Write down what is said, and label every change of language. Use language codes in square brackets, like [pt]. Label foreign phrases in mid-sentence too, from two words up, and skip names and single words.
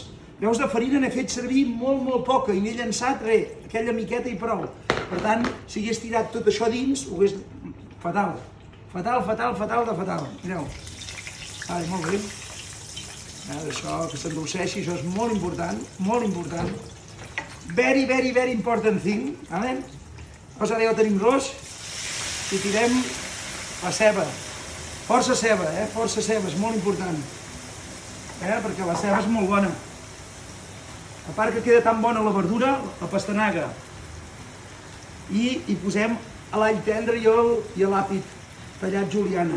[ca] Veus, de farina n'he fet servir molt poca i n'he llançat aquella miqueta i prou. Per tant, si hagués tirat tot això dins, ho hagués... fatal, de fatal, mireu. Molt bé. Això, que s'enrosseixi, això és molt important, molt important. [en] Very important thing, [ca] vale? Doncs ara ja ho tenim ros i tirem la ceba. Força ceba, força ceba, és molt important. Perquè la ceba és molt bona. A part que queda tan bona la verdura, la pastanaga. I hi posem l'all tendre i l'àpid tallat juliana.